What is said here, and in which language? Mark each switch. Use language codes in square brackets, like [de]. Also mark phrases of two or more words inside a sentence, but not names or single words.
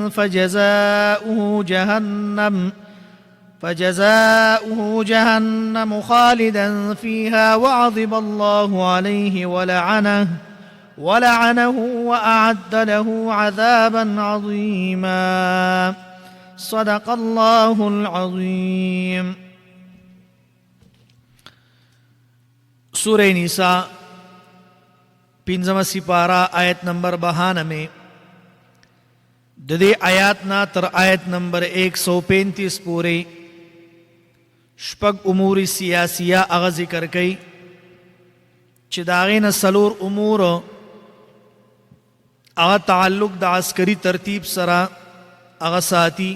[ar] فجزاؤه جهنم خالدا فيها وغضب الله عليه ولعنه وأعد له عذابا عظيما صدق الله العظيم [ps] سورہ نساء پنځمه سپاره آیت نمبر 92 میں د دې آیات نا تر آیت نمبر 135 پورې شپږ امور سیاسیه هغه ذکر کړي چې د هغې نه څلور امور هغه تعلق د عسکري ترتیب سره هغه ساتي.